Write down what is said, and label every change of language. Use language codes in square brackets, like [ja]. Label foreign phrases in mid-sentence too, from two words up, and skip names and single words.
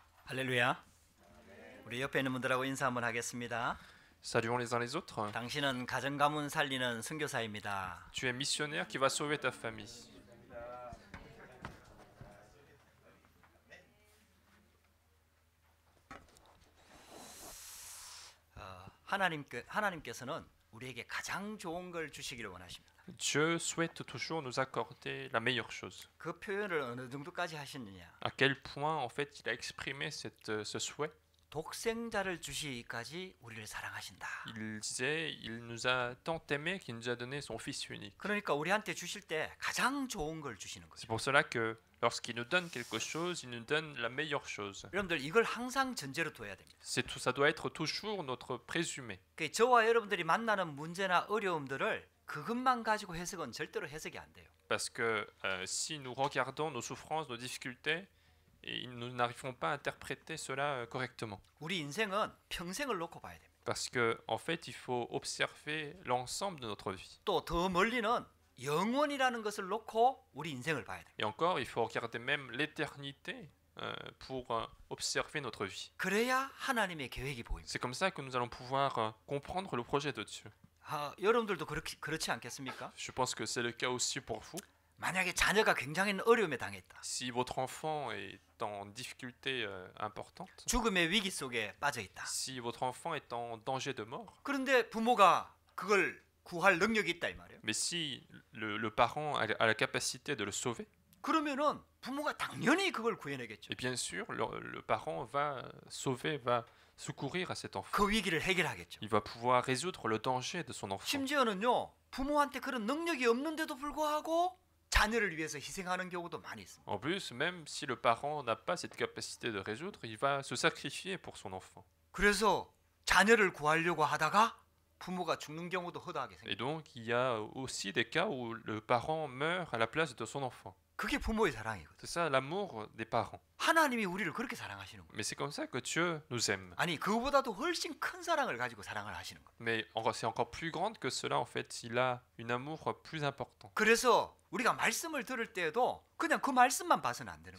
[ko] 할렐루야. 우리 옆에 있는 분들하고 인사 한번 하겠습니다. [fr] Saluons les uns les autres. [ko] 당신은 가정 가문 살리는 선교사입니다. [fr] Tu es missionnaire qui va sauver ta famille. [ko] 하나님께서는 우리에게 가장 좋은 걸 주시기를 원하십니다. [fr] Dieu souhaite toujours nous accorder la meilleure chose. [ko] 그 표현을 어느 정도까지 하셨느냐? [fr] À quel point en fait il a exprimé ce souhait. [ko] 독생자를 주시기까지 우리를 사랑하신다. [fr] Il disait, il nous a tant aimé qu'il nous a donné son Fils unique. [ko] 그러니까 우리한테 주실 때 가장 좋은 걸 주시는 거죠. [fr] C'est pour cela que lorsqu'il nous donne quelque chose, il nous donne la meilleure chose. [ko] 여러분들 이걸 항상 전제로 둬야 됩니다. [fr] Ça doit être toujours notre présumé. [ko] 저와 여러분들이 만나는 문제나 어려움들을 그것만 가지고 해석은 절대로 해석이 안 돼요. [fr] Parce que si nous regardons nos souffrances, nos difficultés, et nous n'arrivons pas à interpréter cela correctement. [ko] 우리 인생은 평생을 놓고 봐야 됩니다. [fr] Parce que en fait, il faut observer l'ensemble de notre vie. [ko] 또 더 멀리는 영원이라는 것을 놓고 우리 인생을 봐야 됩니다. [fr] Et encore, il faut regarder même l'éternité pour observer notre vie. [ko] 그래야 하나님의 계획이 보입니다. [fr] C'est comme ça que nous allons pouvoir comprendre le projet de Dieu. [ko] 여러분들도 그렇지 않겠습니까? [fr] Je pense que c'est le cas aussi pour vous. [ko] 만약에 자녀가 굉장히 어려움에 당했다. [fr] Si votre enfant est en difficulté importante, [ko] 죽음의 위기 속에 빠져 있다. [fr] si votre enfant est en danger de mort, [ko] 그런데 부모가 그걸 구할 능력이 있다 이 말이에요. [fr] mais si le parent a la capacité de le sauver, [ko] 그러면은 부모가 당연히 그걸 구해내겠죠. [fr] et bien sûr, le parent va sauver, va secourir à cet enfant. [ko] 그 위기를 해결하겠죠. [fr] Il va pouvoir résoudre le danger de son enfant. [ko] 심지어는요, 부모한테 그런 능력이 없는데도 불구하고 자녀를 위해서 희생하는 경우도 많이 있습니다. [fr] En plus, même si le parent n'a pas cette capacité de résoudre, il va se sacrifier pour son enfant. [ko] 그래서 자녀를 구하려고 하다가 부모가 죽는 경우도 허다하게 생깁니다. [fr] Et donc, il y a aussi des cas où le parent meurt à la place de son enfant. [ko] 그게 부모의 사랑이거든요. [fr] C'est ça l'amour des parents. [ko] 하나님이 우리를 그렇게 사랑하시는 거예요. [fr] Mais c'est comme ça que Dieu nous aime. [ko] 아니, 그보다도 훨씬 큰 사랑을 가지고 사랑을 하시는 거예요. [fr] Mais c'est encore plus grande que cela, en fait. Il a une amour plus important. [ko] 그래서 우리가 말씀을 들을 때에도 그냥 그 말씀만 봐서는 안 되는